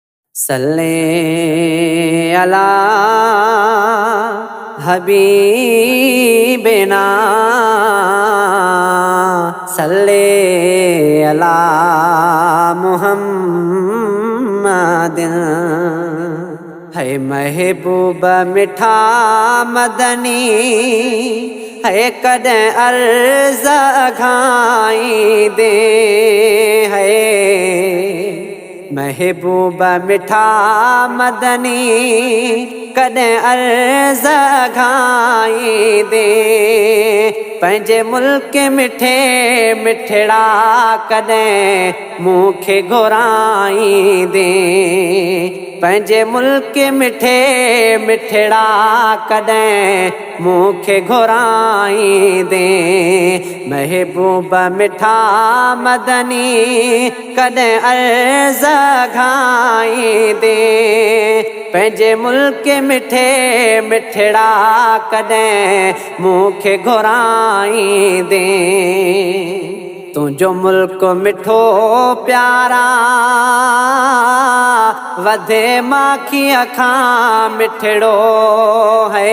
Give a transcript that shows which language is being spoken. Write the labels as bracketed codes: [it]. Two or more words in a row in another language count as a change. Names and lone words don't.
[ar] صلى على حبيبنا صلى على محمد. [sd] है महबूब मिठा मदनी है कदें अर्ज़ घाई दे। है महबूब मिठा मदनी कदें अर्ज़ घाई दे। पंहिंजे मुल्क मिठे मिठड़ा कदें मूंखे घुराई दे। पंहिंजे मुल्क मिठे मिठड़ा कदें मूंखे घुराई दे। महबूब मिठा मदनी कदें अर्ज़ घाई दे। पंहिंजे मुल्क मिठे मिठड़ा कदें मूंखे घुराई दे। तुंहिंजो मुल्क मिठो प्यारा वधे माखीअ खां मिठड़ो है।